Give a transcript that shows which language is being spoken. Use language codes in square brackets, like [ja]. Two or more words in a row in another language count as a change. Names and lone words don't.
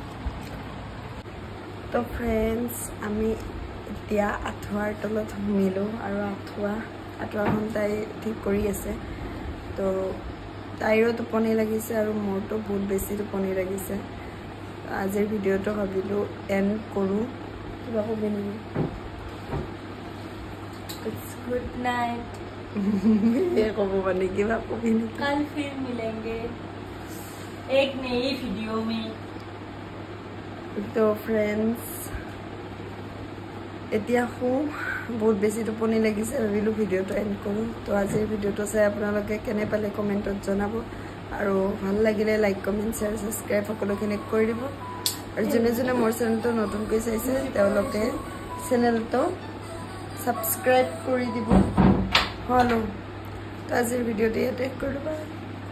[as] তো ফ্ৰেণ্ডছ আমি এতিয়া আঁঠুৱাৰ তলত সোমিলোঁ আৰু আঁঠুৱাখন তাই ঠিক কৰি আছে তো তাইৰো টোপনি লাগিছে আৰু মোৰতো বহুত বেছি টোপনি লাগিছে আজিৰ ভিডিঅ'টো ভাবিলোঁ এণ্ড কৰোঁ কিবা ক'বি নেকি [en] good night [as] ক'ব মানে কিবা ক'বি নেকি [hi] कल फिर मिलेंगे एक नई वीडियो में [as] তো ফ্ৰেণ্ডছ এতিয়া বহুত বেছি টোপনি লাগিছে ভাবিলোঁ ভিডিঅ'টো এণ্ড কৰোঁ তো আজিৰ ভিডিঅ'টো চাই আপোনালোকে কেনে পালে কমেণ্টত জনাব আৰু ভাল লাগিলে [en] like comment share subscribe [as] সকলোখিনি কৰি দিব আৰু যোনে মোৰ চেনেলটো নতুনকৈ চাইছে তেওঁলোকে চেনেলটো ছাবস্ক্ৰাইব কৰি দিব হলো তো আজিৰ ভিডিঅ'টো ইয়াতে শেষ কৰোঁ